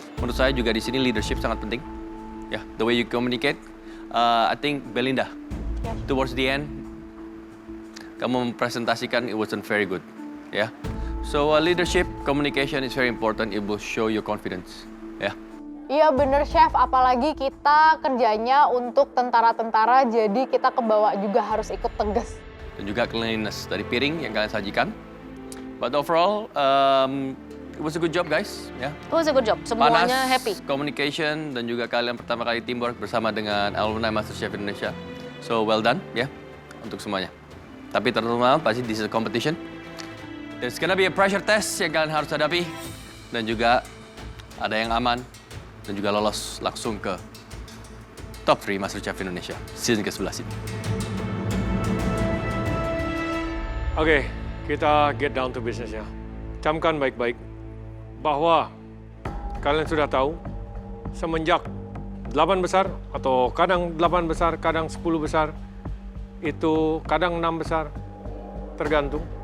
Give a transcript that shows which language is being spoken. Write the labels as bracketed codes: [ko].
[id] Menurut saya juga di sini leadership sangat penting. Ya, [en] the way you communicate. I think Belinda, towards the end, [id] kamu mempresentasikan [en] it wasn't very good. Ya, so leadership, communication is very important. It will show your confidence. Ya. [id] Iya bener chef, apalagi kita kerjanya untuk tentara-tentara, jadi kita kebawa juga harus ikut tegas. Dan juga cleanliness dari piring yang kalian sajikan. [en] But overall, it was a good job guys. [id] Ya. [en] It was a good job, [id] semuanya Panas, [en] happy. [id] communication, dan juga kalian pertama kali teamwork bersama dengan alumni MasterChef Indonesia. [en] So well done ya [id] untuk semuanya. Tapi terutama pasti [en] this is a competition. There's gonna be a pressure test [id] yang kalian harus hadapi. Dan juga ada yang aman dan juga lolos langsung ke top 3 MasterChef Indonesia season ke-11 ini. [en] Oke, kita get down to business ya. [id] Camkan baik-baik bahwa kalian sudah tahu semenjak 8 besar atau kadang 8 besar, kadang 10 besar, itu kadang 6 besar, tergantung.